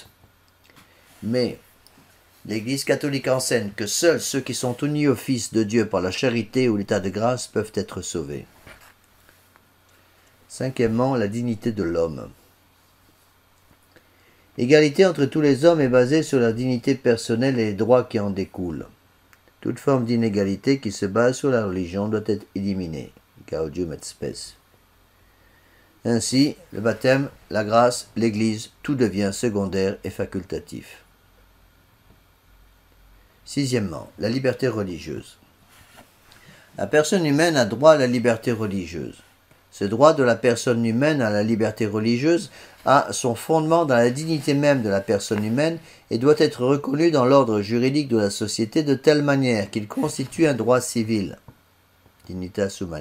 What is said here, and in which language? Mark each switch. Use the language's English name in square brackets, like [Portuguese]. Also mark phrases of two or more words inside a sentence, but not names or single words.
[French] Mais l'Église catholique enseigne que seuls ceux qui sont unis au Fils de Dieu par la charité ou l'état de grâce peuvent être sauvés. Cinquièmement, la dignité de l'homme. L'égalité entre tous les hommes est basée sur la dignité personnelle et les droits qui en découlent. Toute forme d'inégalité qui se base sur la religion doit être éliminée. Gaudium et Spes. Ainsi, le baptême, la grâce, l'Église, tout devient secondaire et facultatif. Sixièmement, la liberté religieuse. La personne humaine a droit à la liberté religieuse. Ce droit de la personne humaine à la liberté religieuse a son fondement dans la dignité même de la personne humaine et doit être reconnu dans l'ordre juridique de la société de telle manière qu'il constitue un droit civil.